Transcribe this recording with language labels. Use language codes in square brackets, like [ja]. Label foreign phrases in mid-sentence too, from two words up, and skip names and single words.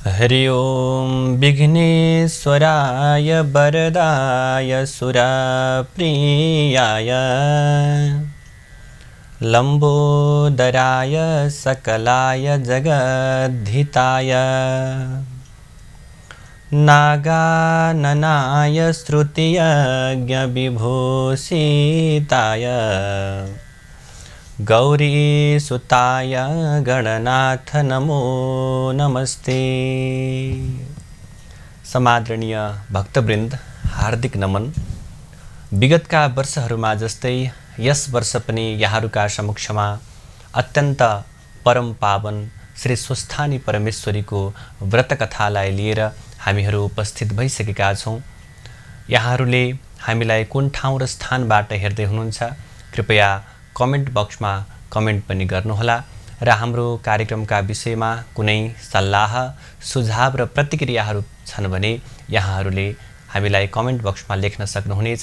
[sa] हरि ओम विघ्नेश्वराय वरदाय सुरप्रियाय लंबोदराय सकलाय जगद्धिताय नागाननाय श्रुतियज्ञविभूषिताय गौरीसुताय गणनाथ नमो नमस्ते। [ne] समादरणीय भक्तवृन्द, हार्दिक नमन। विगतका वर्षहरूमा जस्तै यस वर्ष पनि यहाँहरूका समक्षमा अत्यन्त परम पावन श्री स्वस्थानी परमेश्वरीको व्रतकथालाई लिएर हामीहरू उपस्थित भइसकेका छौँ। यहाँहरूले हामीलाई कुन ठाउँ र स्थानबाट हेर्दै हुनुहुन्छ कृपया कमेन्ट बक्समा कमेन्ट पनि गर्नुहोला र हाम्रो कार्यक्रमका विषयमा कुनै सल्लाह सुझाव र प्रतिक्रियाहरू छन् भने यहाँहरूले हामीलाई कमेन्ट बक्समा लेख्न सक्नुहुनेछ।